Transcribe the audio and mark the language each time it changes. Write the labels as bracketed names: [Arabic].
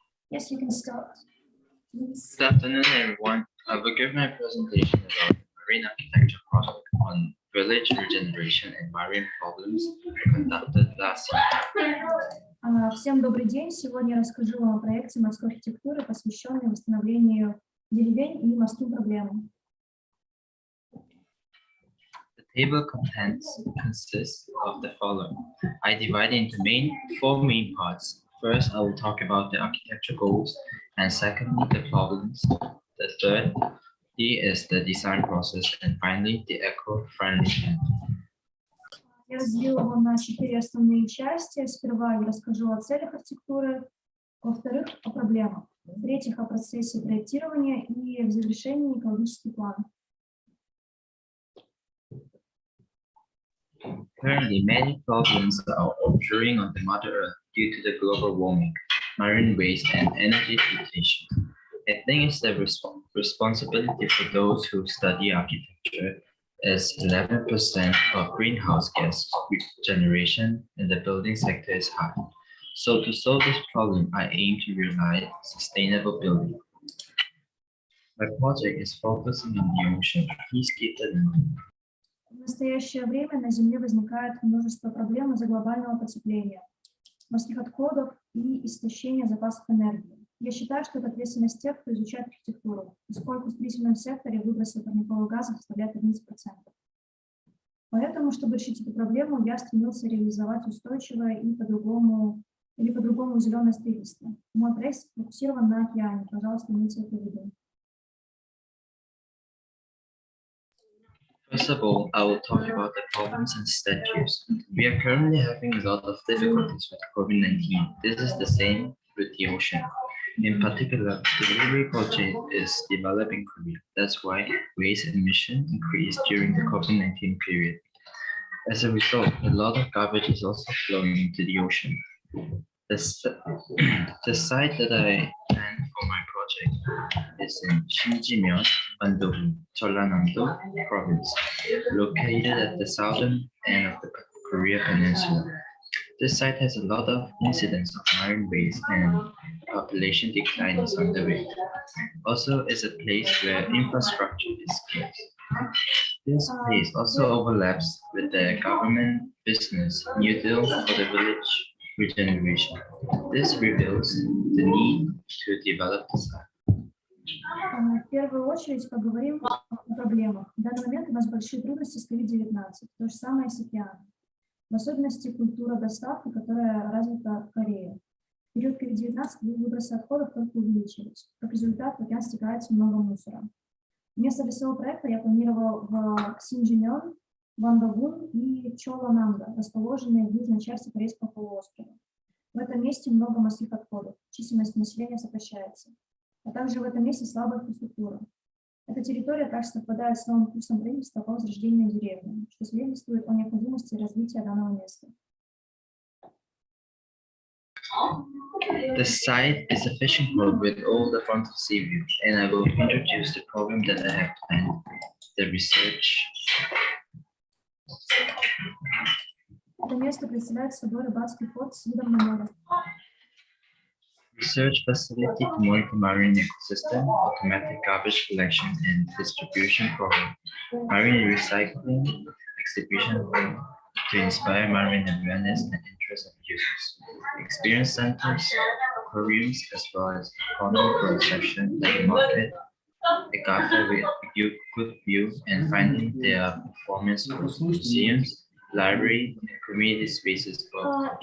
[English] Yes, you can start. Good afternoon, everyone. I will give my presentation about marine architecture project on village regeneration and marine problems conducted last year. [Russian] Всем добрый день. Сегодня я расскажу вам о проекте морской архитектуры, посвященной восстановлению деревень и морским проблемам. [English] The table consists of the following. I divide it into four main parts. First, I will talk about the architecture goals, and secondly, the problems. The third is the design process, and finally, the eco-friendly end. [Russian] Я разделила его на 4 основные части. Сперва я расскажу о целях архитектуры, во-вторых, о проблемах, в-третьих, о процессе проектирования и в завершении экологический план. [English] Currently, many problems are occurring on the Mother Earth due to the global warming, marine waste, and energy depletion. I think it's the responsibility for those who study architecture, as 11% of greenhouse gas generation in the building sector is high. So to solve this problem, I aim to realize sustainable building. My project is focusing on the ocean. Please keep that in mind. [Russian] В настоящее время на Земле возникает множество проблем из-за глобального потепления, морских отходов и истощения запасов энергии. Я считаю, что это ответственность тех, кто изучает архитектуру, поскольку в строительном секторе выбросы парниковых газов составляют 11%. Поэтому, чтобы решить эту проблему, я стремился реализовать устойчивое и по-другому зеленое строительство. Мой проект сфокусирован на океане. Пожалуйста, имейте это в виду. [English] First of all, I will talk about the problems and statues. We are currently having a lot of difficulties with COVID-19. This is the same with the ocean. In particular, the delivery project is developed in Korea. That's why waste emission increased during the COVID-19 period. As a result, a lot of garbage is also flowing into the ocean. The site that I planned for my project is in Shinjimyeon, Bandung, Jeollanam-do province, located at the southern end of the Korea Peninsula. This site has a lot of incidents of marine waste and population decline is underway. Also, is a place where infrastructure is scarce. This place also overlaps with the government business New Deal for the village regeneration. This reveals the need to develop the site. [Russian] В первую очередь поговорим о проблемах. В данный момент у нас большие трудности с COVID-19, то же самое с океаном. В особенности культура доставки, которая развита в Корее. В период COVID-19 выбросы отходов только увеличились. Как результат, в океан стекается много мусора. Вместо для своего проекта я планировал в Синджимён, Вандагун и Чоланамда, расположенные в южной части Корейского полуострова. В этом месте много морских отходов, численность населения сокращается, а также в этом месте слабая инфраструктура. Эта территория также совпадает с новым курсом правительства по возрождению деревни, что свидетельствует о необходимости развития данного места. [English] The site is a fishing port with all the front of sea view, and I will introduce the program that I have planned, the research. [Russian] Это место представляет собой рыбацкий порт с видом на море. [English] Research facility to monitor marine ecosystem, automatic garbage collection and distribution program, marine recycling exhibition room to inspire marine awareness and interest of users, experience centers, aquariums, as well as economic section like a market, a cafe with a good view and finding their performance for museums, library, and community spaces for